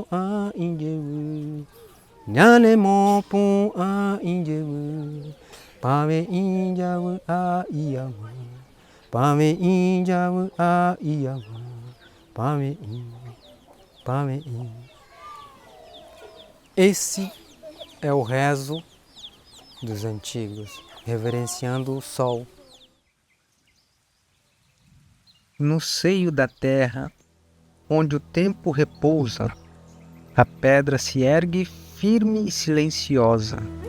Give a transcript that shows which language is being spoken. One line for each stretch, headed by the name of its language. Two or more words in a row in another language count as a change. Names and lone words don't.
Portuguese: a injewu, nyane mopu a injewu, pame injawu a iyamu, pame injawu a iyamu, pame in. Esse é o rezo dos antigos, reverenciando o sol. No seio da terra, onde o tempo repousa, a pedra se ergue firme e silenciosa.